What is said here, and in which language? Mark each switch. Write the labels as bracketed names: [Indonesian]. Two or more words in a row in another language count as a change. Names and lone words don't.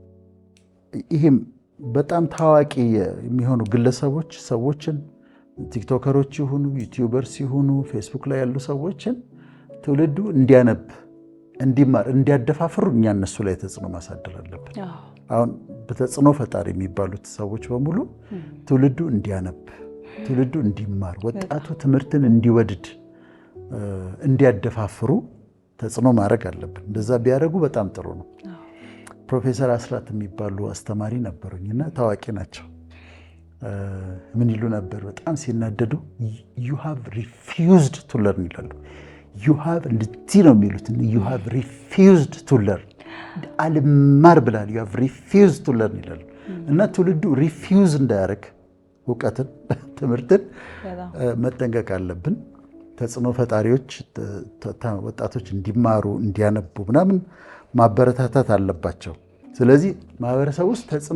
[Amharic] ይሄም በጣም ታዋቂ የሚሆኑ ግለሰቦች ሰዎችን ቲክቶከሮች ይሁኑ ዩቲዩበርስ ይሁኑ ፌስቡክ ላይ ያሉ ሰዎችን ትውልዱ እንዲያነብ እንዲማር እንዲያደፋፍሩ እኛ እነሱ ላይ ተጽዕኖ ማሳደር አለብን። አሁን በተጽዕኖ ፈጣሪ የሚባሉት ሰዎች በሙሉ ትውልዱ እንዲያነብ ትውልዱ እንዲማር ወጣቱ ትምህርትን እንዲወድድ እንዲያደፋፍሩ ተጽዕኖ ማድረግ አለብን። እንደዛ ቢያደርጉ በጣም ጥሩ ነው። ፕሮፌሰር አስራት የሚባሉ አስተማሪ ነበሩኝና ታዋቂ ናቸው። ምን ይሉ ነበር? በጣም ሲናደዱ [English] you have refused to learn [Amharic] ይላሉ። [English] you have [Amharic] እንዲህ ነው የሚሉት [English] you have refused to learn [Amharic] አልማር ብላል [English] you have refused to learn [Amharic] ይላሉ። እና ትውልዱ ሪፊውዝ እንዳያደርግ እውቀትን ትምህርትን መጠንቀቅ አለብን። ተጽዕኖ ፈጣሪዎች ወጣቶች እንዲማሩ እንዲያነቡ ምናምን ማበረታታት አለባቸው። ስለዚህ ማህበረሰብ ውስጥ ተጽዕኖ